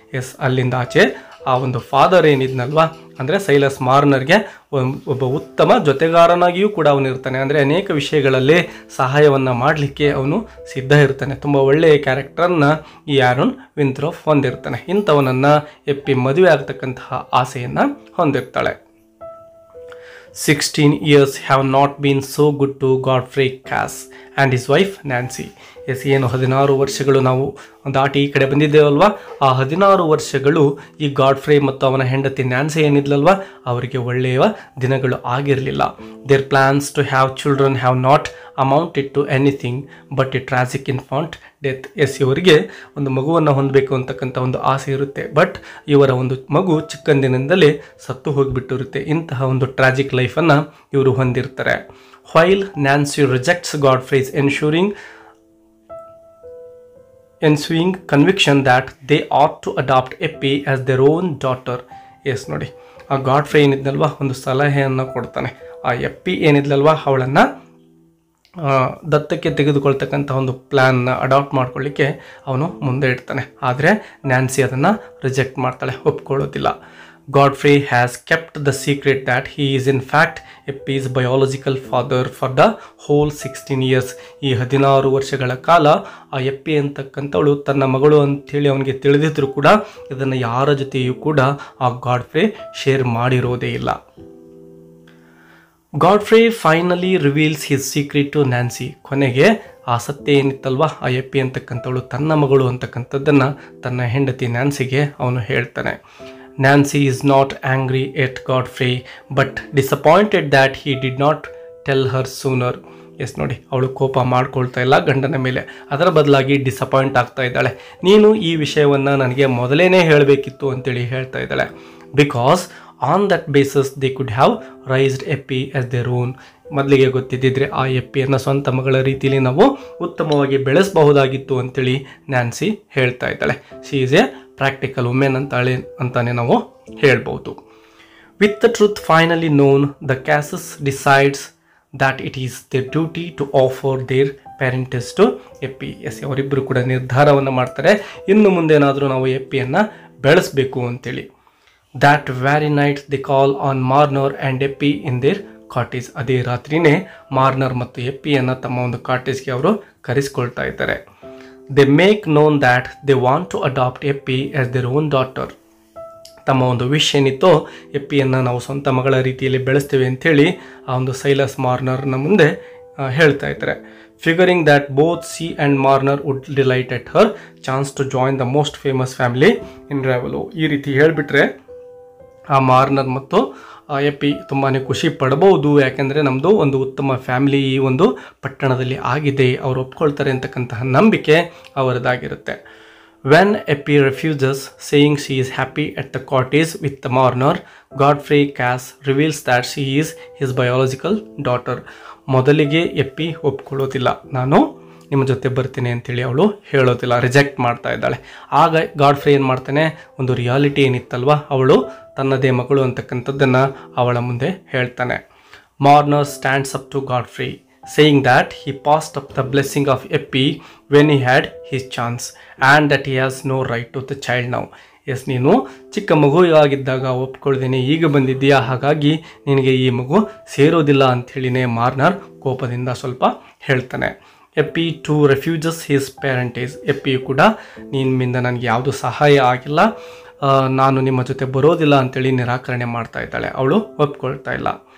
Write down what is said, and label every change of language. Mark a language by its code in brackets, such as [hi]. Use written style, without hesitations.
[kn] S, ಅಲ್ಲಿಂದ ಆಚೆ ಆ ಒಂದು ಫಾದರ್ ಏನಿದ್ನಲ್ವಾ, ಅಂದರೆ ಸೈಲಸ್ ಮಾರ್ನರ್ಗೆ ಒಬ್ಬ ಉತ್ತಮ ಜೊತೆಗಾರನಾಗಿಯೂ ಕೂಡ ಅವನಿರ್ತಾನೆ. ಅಂದರೆ ಅನೇಕ ವಿಷಯಗಳಲ್ಲಿ ಸಹಾಯವನ್ನು ಮಾಡಲಿಕ್ಕೆ ಅವನು ಸಿದ್ಧ ಇರ್ತಾನೆ. ತುಂಬ ಒಳ್ಳೆಯ ಕ್ಯಾರೆಕ್ಟರನ್ನು ಈ ಆರೋನ್ ವಿಂಥ್ರೋಪ್ ಹೊಂದಿರ್ತಾನೆ. ಇಂಥವನನ್ನು ಎಪ್ಪಿ ಮದುವೆ ಆಗ್ತಕ್ಕಂತಹ ಆಸೆಯನ್ನು ಹೊಂದಿರ್ತಾಳೆ. [en] 16 years have not been so good to Godfrey Cass and his wife Nancy. [kn] S, ಏನು 16 ವರ್ಷಗಳು ನಾವು ದಾಟಿ ಈ ಕಡೆ ಬಂದಿದ್ದೇವಲ್ವಾ, ಆ 16 ವರ್ಷಗಳು ಈ ಗಾಡ್ಫ್ರೇ ಮತ್ತು ಅವನ ಹೆಂಡತಿ ನ್ಯಾನ್ಸಿ ಏನಿದ್ಲಲ್ವಾ ಅವರಿಗೆ ಒಳ್ಳೆಯ ದಿನಗಳು ಆಗಿರಲಿಲ್ಲ. [en] Their plans to have children have not amounted to anything but a tragic infant death. [kn] S, ಇವರಿಗೆ ಒಂದು ಮಗುವನ್ನು ಹೊಂದಬೇಕು ಅಂತಕ್ಕಂಥ ಒಂದು ಆಸೆ ಇರುತ್ತೆ, ಬಟ್ ಇವರ ಒಂದು ಮಗು ಚಿಕ್ಕಂದಿನಿಂದಲೇ ಸತ್ತು ಹೋಗಿಬಿಟ್ಟಿರುತ್ತೆ. ಇಂತಹ ಒಂದು ಟ್ರಾಜಿಕ್ ಲೈಫನ್ನು ಇವರು ಹೊಂದಿರ್ತಾರೆ. [en] While Nancy rejects Godfrey's ensuing conviction that they ought to adopt Eppie as their own daughter. [kn] S ನೋಡಿ, ಆ ಗಾಡ್ಫ್ರೇ ಏನಿದ್ನಲ್ವಾ ಒಂದು ಸಲಹೆಯನ್ನು ಕೊಡ್ತಾನೆ. ಆ ಎಪ್ಪಿ ಏನಿದ್ಲಲ್ವಾ ಅವಳನ್ನು ದತ್ತಕ್ಕೆ ತೆಗೆದುಕೊಳ್ತಕ್ಕಂಥ ಒಂದು ಪ್ಲ್ಯಾನ್ನ ಅಡಾಪ್ಟ್ ಮಾಡ್ಕೊಳ್ಳಿಕ್ಕೆ ಅವನು ಮುಂದೆ ಇಡ್ತಾನೆ. ಆದರೆ ನ್ಯಾನ್ಸಿ ಅದನ್ನು ರಿಜೆಕ್ಟ್ ಮಾಡ್ತಾಳೆ, ಒಪ್ಕೊಳ್ಳೋದಿಲ್ಲ. [en] Godfrey has kept the secret that he is in fact Eppie's biological father for the whole 16 years. [kn] ಈ 16 ವರ್ಷಗಳ ಕಾಲ ಆ ಎಪ್ಪಿ ಅಂತಕ್ಕಂಥವಳು ತನ್ನ ಮಗಳು ಅಂಥೇಳಿ ಅವನಿಗೆ ತಿಳಿದಿದ್ರು ಕೂಡ ಇದನ್ನು ಯಾರ ಜೊತೆಯೂ ಕೂಡ ಆ ಗಾಡ್ಫ್ರೇ ಶೇರ್ ಮಾಡಿರೋದೇ ಇಲ್ಲ. [en] Godfrey finally reveals his secret to Nancy. [kn] ಕೊನೆಗೆ ಆ ಸತ್ಯ ಏನಿತ್ತಲ್ವಾ ಆ ಎಪ್ಪಿ ಅಂತಕ್ಕಂಥವಳು ತನ್ನ ಮಗಳು ಅಂತಕ್ಕಂಥದ್ದನ್ನು ತನ್ನ ಹೆಂಡತಿ ನ್ಯಾನ್ಸಿಗೆ ಅವನು ಹೇಳ್ತಾನೆ. [en] Nancy is not angry at Godfrey but disappointed that he did not tell her sooner. [kn] S ನೋಡಿ, ಅವಳು ಕೋಪ ಮಾಡ್ಕೊಳ್ತಾ ಇಲ್ಲ ಗಂಡನ ಮೇಲೆ, ಅದರ ಬದಲಾಗಿ ಡಿಸಪಾಯಿಂಟ್ ಆಗ್ತಾ ಇದ್ದಾಳೆ. ನೀನು ಈ ವಿಷಯವನ್ನು ನನಗೆ ಮೊದಲೇ ಹೇಳಬೇಕಿತ್ತು ಅಂತೇಳಿ ಹೇಳ್ತಾ ಇದ್ದಾಳೆ. [en] Because on that basis they could have raised Eppie as their own. [kn] ಮೊದಲಿಗೆ ಗೊತ್ತಿದ್ದಿದ್ರೆ ಆ ಎಪ್ಪಿಯನ್ನು ಸ್ವಂತ ಮಗಳ ರೀತಿಯಲ್ಲಿ ನಾವು ಉತ್ತಮವಾಗಿ ಬೆಳೆಸಬಹುದಾಗಿತ್ತು ಅಂತೇಳಿ ನ್ಯಾನ್ಸಿ ಹೇಳ್ತಾ ಇದ್ದಾಳೆ. [en] she is a practical woman [kn] ಅಂತಾನೆ ನಾವು ಹೇಳ್ಬೋದು. [en] With the truth finally known, the Casses decides that it is their duty to offer their parentage to Eppie. [kn] S, ಅವರಿಬ್ಬರು ಕೂಡ ನಿರ್ಧಾರವನ್ನು ಮಾಡ್ತಾರೆ, ಇನ್ನು ಮುಂದೇನಾದರೂ ನಾವು ಎಪ್ಪಿಯನ್ನು ಬೆಳೆಸಬೇಕು ಅಂತೇಳಿ. [en] That very night they call on Marner and Eppie in their cottage. [kn] ಅದೇ ರಾತ್ರಿನೇ ಮಾರ್ನರ್ ಮತ್ತು ಎಪ್ಪಿಯನ್ನು ತಮ್ಮ ಒಂದು ಕಾಟೇಜ್ಗೆ ಅವರು ಕರೆಸ್ಕೊಳ್ತಾ ಇದ್ದಾರೆ. [en] They make known that they want to adopt Eppie as their own daughter. [kn] ತಮ್ಮ ಒಂದು ವಿಷ್ ಏನಿತ್ತೋ ಎಪ್ಪಿಯನ್ನು ನಾವು ಸ್ವಂತ ಮಗಳ ರೀತಿಯಲ್ಲಿ ಬೆಳೆಸ್ತೇವೆ ಅಂಥೇಳಿ ಆ ಒಂದು ಸೈಲಸ್ ಮಾರ್ನರ್ನ ಮುಂದೆ ಹೇಳ್ತಾ ಇದ್ದಾರೆ. [en] Figuring that both C and Marner would delight at her chance to join the most famous family in Raveloe. [kn] ಈ ರೀತಿ ಹೇಳಿಬಿಟ್ರೆ ಆ ಮಾರ್ನರ್ ಮತ್ತು ಎಪ್ಪಿ ತುಂಬಾ ಖುಷಿ ಪಡಬಹುದು, ಯಾಕೆಂದರೆ ನಮ್ಮದು ಒಂದು ಉತ್ತಮ ಫ್ಯಾಮಿಲಿ ಈ ಒಂದು ಪಟ್ಟಣದಲ್ಲಿ ಆಗಿದೆ, ಅವರು ಒಪ್ಕೊಳ್ತಾರೆ ಅಂತಕ್ಕಂತಹ ನಂಬಿಕೆ ಅವರದಾಗಿರುತ್ತೆ. [en] When Eppie refuses, saying she is happy at the cottage with the Marner, Godfrey Cass reveals that she is his biological daughter. [kn] ಮೊದಲಿಗೆ ಎಪ್ಪಿ ಒಪ್ಕೊಳ್ಳೋದಿಲ್ಲ, ನಾನು ನಿಮ್ಮ ಜೊತೆ ಬರ್ತೀನಿ ಅಂತೇಳಿ ಅವಳು ಹೇಳೋದಿಲ್ಲ, ರಿಜೆಕ್ಟ್ ಮಾಡ್ತಾ ಇದ್ದಾಳೆ. ಆಗ ಗಾಡ್ಫ್ರೇ ಏನು ಮಾಡ್ತಾನೆ, ಒಂದು ರಿಯಾಲಿಟಿ ಏನಿತ್ತಲ್ವ ಅವಳು ತನ್ನದೇ ಮಗಳು ಅಂತಕ್ಕಂಥದ್ದನ್ನು ಅವಳ ಮುಂದೆ ಹೇಳ್ತಾನೆ. [en] Marner stands up to Godfrey, saying that he passed up the blessing of Eppie when he had his chance and that he has no right to the child now. [kn] S, ನೀನು ಚಿಕ್ಕ ಮಗು ಆಗಿದ್ದಾಗ ಒಪ್ಕೊಳ್ದೇನೆ ಈಗ ಬಂದಿದ್ದೀಯಾ, ಹಾಗಾಗಿ ನಿನಗೆ ಈ ಮಗು ಸೇರೋದಿಲ್ಲ ಅಂಥೇಳಿನೇ ಮಾರ್ನರ್ ಕೋಪದಿಂದ ಸ್ವಲ್ಪ ಹೇಳ್ತಾನೆ. [en] Eppie too refuses his parentage. [kn] ಎಪ್ಪಿಯು ಕೂಡ ನಿಮ್ಮಿಂದ ನನಗೆ ಯಾವುದು ಸಹಾಯ ಆಗಿಲ್ಲ, ನಾನು ನಿಮ್ಮ ಜೊತೆ ಬರೋದಿಲ್ಲ ಅಂತೇಳಿ ನಿರಾಕರಣೆ ಮಾಡ್ತಾ ಇದ್ದಾಳೆ, ಅವಳು ಒಪ್ಕೊಳ್ತಾ ಇಲ್ಲ.